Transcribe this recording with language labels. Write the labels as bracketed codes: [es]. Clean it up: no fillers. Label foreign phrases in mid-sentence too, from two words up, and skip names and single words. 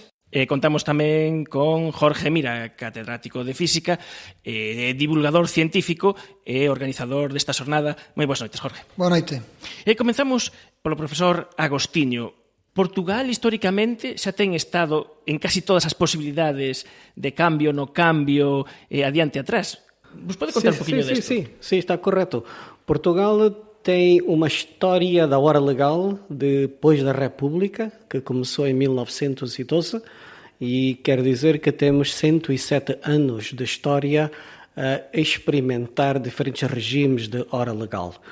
[gl] Contamos tamén con Jorge Mira, catedrático de Física, divulgador científico e organizador desta xornada. Moi boas noites, Jorge. [pt] Boa noite. [gl] Comenzamos polo profesor Agostiño. Portugal, históricamente, xa ten estado en casi todas as posibilidades de cambio no cambio adiante atrás. Vos pode contar un poquinho desto? Sí, [pt] está correto. Portugal tem uma história da hora legal depois da República, que começou em 1912, e quer dizer que temos 107 anos de história a experimentar diferentes regimes de hora legal.